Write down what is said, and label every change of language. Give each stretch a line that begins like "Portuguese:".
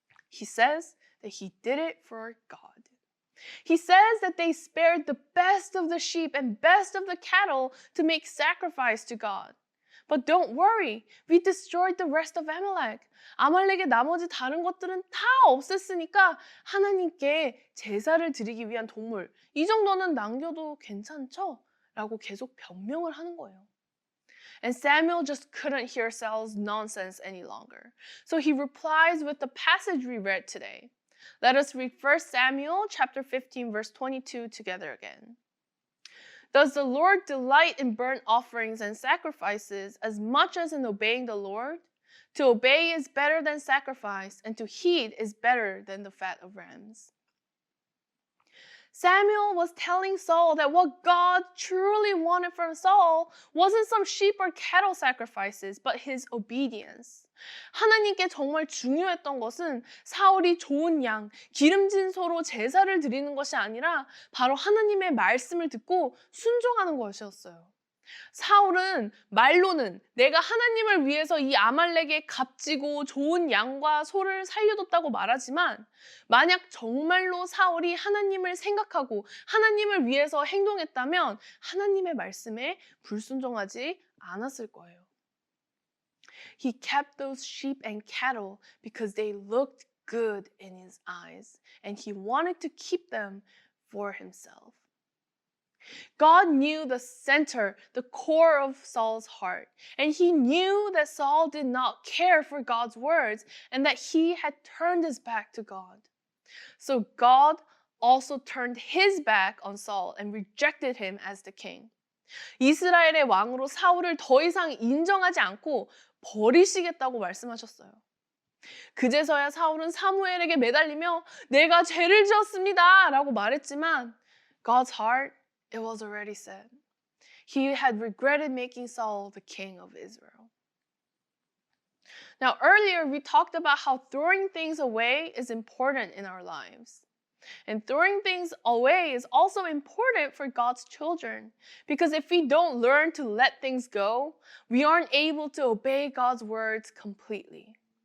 English: He says that he did it for God. He says that they spared the best of the sheep and best of the cattle to make sacrifice to God. But don't worry, we destroyed the rest of Amalek.
Korean: 아말렉의 나머지 다른 것들은 다 없앴으니까 하나님께 제사를 드리기 위한 동물, 이 정도는 남겨도 괜찮죠? 라고 계속 변명을 하는 거예요.
English: And Samuel just couldn't hear Saul's nonsense any longer. So he replies with the passage we read today. Let us read 1 Samuel chapter 15 verse 22 together again. Does the Lord delight in burnt offerings and sacrifices as much as in obeying the Lord? To obey is better than sacrifice, and to heed is better than the fat of rams. Samuel was telling Saul that what God truly wanted from Saul wasn't some sheep or cattle sacrifices, but his obedience.
Korean: 하나님께 정말 중요했던 것은 사울이 좋은 양, 기름진 소로 제사를 드리는 것이 아니라 바로 하나님의 말씀을 듣고 순종하는 것이었어요. 사울은 말로는 내가 하나님을 위해서 이 아말렉의 값지고 좋은 양과 소를 살려뒀다고 말하지만 만약 정말로 사울이 하나님을 생각하고 하나님을 위해서 행동했다면 하나님의 말씀에 불순종하지 않았을 거예요.
English: He kept those sheep and cattle because they looked good in his eyes and he wanted to keep them for himself. God knew the center, the core of Saul's heart, and he knew that Saul did not care for God's words and that he had turned his back to God. So God also turned his back on Saul and rejected him as the king.
Korean: 이스라엘의 왕으로 사울을 더 이상 인정하지 않고 버리시겠다고 말씀하셨어요. 그제서야 사울은 사무엘에게 매달리며 내가 죄를 지었습니다 라고 말했지만
English: God's heart, it was already said. He had regretted making Saul the king of Israel. Now, earlier we talked about how throwing things away is important in our lives. And throwing things away is also important for God's children. Because if we don't learn to let things go, we aren't able to obey God's words completely.